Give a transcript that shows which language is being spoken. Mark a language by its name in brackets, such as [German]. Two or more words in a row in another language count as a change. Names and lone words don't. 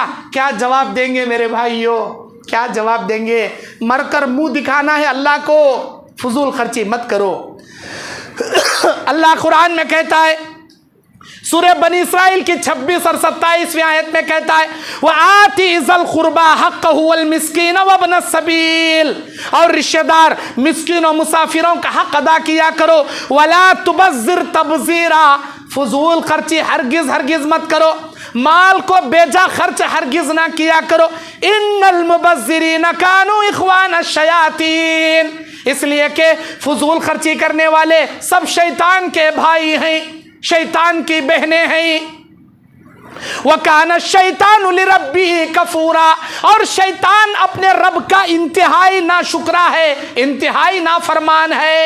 [Hindi] क्या जवाब देंगे मेरे भाइयों, क्या जवाब देंगे? मरकर मुंह दिखाना है अल्लाह को, फजूल खर्ची मत करो। अल्लाह कुरान में कहता है, सूरह बनी इस्राइल की 26 और 27वीं आयत में कहता है, [Arabic] وآت ذا القربى حقه والمسكين وابن السبيل, [Hindi] और रिश्तेदार, मिस्कीन और मुसाफिरों का हक अदा किया करो। [Arabic] ولا تبذر تبذيرا, [Hindi] फजूल खर्ची हरगिज़ हरगिज़ मत करो, माल को बेजा खर्च हरगिज़ ना किया करो। [Arabic] إن المبذرين كانوا إخوان الشياطين, [Hindi] इसलिए कि फजूल खर्ची करने वाले सब शैतान के भाई हैं, शैतान की बहनें हैं। [Arabic] وكان الشيطان لربه كفورا, [Hindi] और शैतान अपने रब का इंतहाई नाशुक्रा है, इंतहाई नाफरमान है।